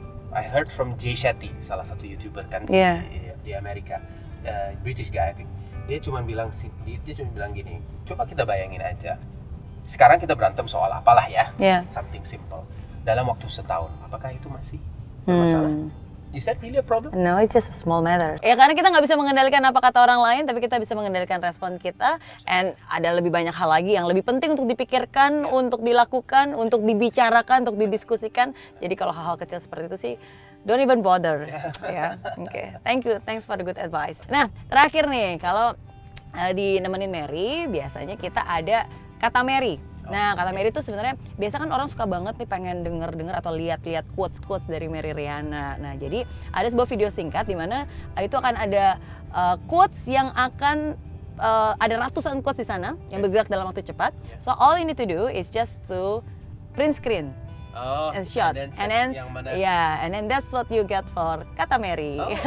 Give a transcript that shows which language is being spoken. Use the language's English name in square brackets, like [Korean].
[English] I heard from Jay Shetty, [Indonesian] salah satu YouTuber kan di Amerika, [English] British guy I think. [Indonesian] Dia cuma bilang gini, coba kita bayangin aja. Sekarang kita berantem soal apalah ya, [English] something simple. [Indonesian] Dalam waktu setahun, apakah itu masih bermasalah? [English] Is that really a problem? No, it's just a small matter. [Indonesian] Ya karena kita nggak bisa mengendalikan apa kata orang lain, tapi kita bisa mengendalikan respon kita. And ada lebih banyak hal lagi yang lebih penting untuk dipikirkan, untuk dilakukan, untuk dibicarakan, untuk didiskusikan. Jadi kalau hal-hal kecil seperti itu sih, [English] don't even bother. [Indonesian] Ya, oke. [English] Thank you, thanks for the good advice. [Indonesian] Nah, terakhir nih, kalau di nemenin Mary, biasanya kita ada kata Mary. Nah, kata Mary itu sebenarnya biasa kan orang suka banget nih pengen denger atau lihat quotes dari Mary Riana. Nah, jadi ada sebuah video singkat di mana itu akan ada quotes yang akan ada ratusan quotes di sana yang bergerak dalam waktu cepat. [English] So all you need to do is just to print screen. And shot. And then yeah, and then that's what you get for kata Mary.